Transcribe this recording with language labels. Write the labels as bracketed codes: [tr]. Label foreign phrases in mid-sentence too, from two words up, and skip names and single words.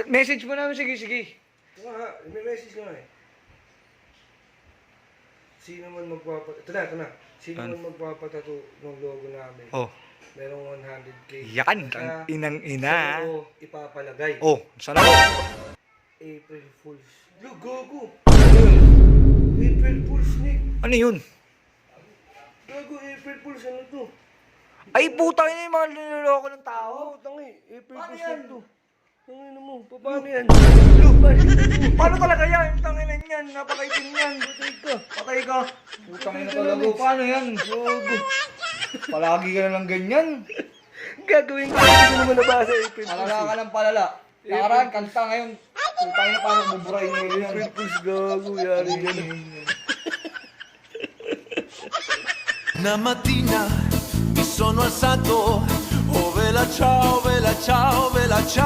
[tl] Message mo namin, sige. Ito nga, may message ko na eh. Sino man magpapatato, ito na. Sino man magpapatato ng logo namin, Oh. merong 100K. Yan, Basta ang inang-ina. sa loob, ipapalagay. Oh, sana ako? [en] April Fools. Look, gogo! April Fools, Nick. [tl] Ano yun? Gago, April Fools, ano to? Ay, putang ina yung mga niloloko ng tao. Oo, tangi. April Paano Fools yan? lang to. Tangin mo, paano yan? Paano talaga yan? Putang ina yan, napakaitim yan. Patay ka. Patay ka. Putang ina talaga. Paano yan? Gago. Palagi ka na lang ganyan. Gagawin ko, hindi ko naman nabasa April Fools. Palala ka ng palala. Nakaraan, kanta ngayon. Putang ina, paano buburahin mo yan? April Fools, gago, yari ka na. [it] Una mattina mi sono alzato, oh vela ciao, vela ciao, vela ciao.